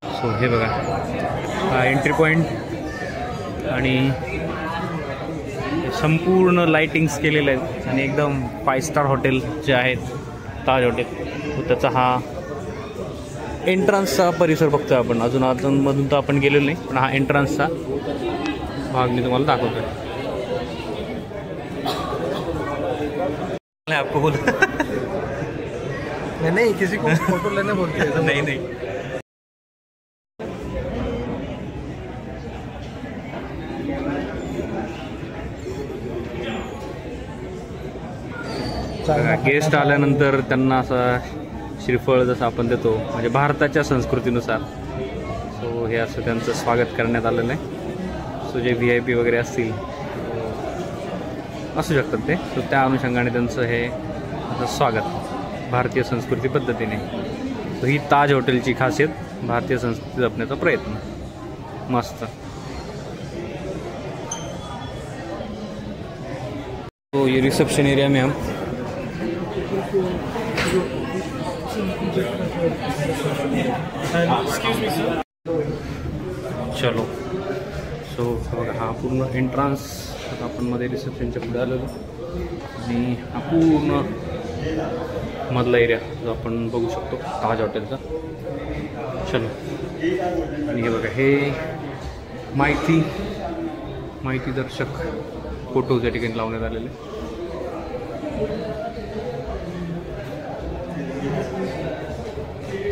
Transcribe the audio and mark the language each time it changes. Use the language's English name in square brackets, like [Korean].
[Marathi] So हे बघा, हा एंट्री पॉईंट आणि संपूर्ण लाइटिंग्स केलेले आहेत आणि एकदम 5 स्टार हॉटेल जे आहेत ताज हॉटेल, त्याचा हा एंट्रन्सचा परिसर बघतोय आपण। अजूनमधून तर आपण गेलेलो नाही, पण हा एंट्रन्सचा भाग मी तुम्हाला दाखवतोय। [Hindi] आपको बोल नहीं किसी को फोटो लेने बोलते हैं। [Marathi] नहीं नहीं, गेस्ट आल्यानंतर त्यांना असा श्रीफळ जसं आपण देतो, म्हणजे भारताच्या संस्कृतीनुसार। सो हे असं त्यांचं स्वागत करण्यात आलेलं आहे। सो जे VIP वगैरे असतील असू शकतात ते, सो त्या अनुषंगाने त्यांचं हे असं स्वागत भारतीय संस्कृती पद्धतीने। सो ही ताज हॉटेलची खासियत, भारतीय संस्कृती जपण्याचा प्रयत्न। मस्त। [Hindi] तो ये रिसेप्शन एरिया में हम चलो। [Marathi] सो बघा, हा पूर्ण एंट्रन्स आपण मध्ये रिसेप्शनच्या पुढे आलेलो आणि हा पूर्ण मधला एरिया जो आपण बघू शकतो ताज हॉटेलचा। चलो, आणि हे बघा, हे माहिती दर्शक फोटोज या ठिकाणी लावण्यात आलेले।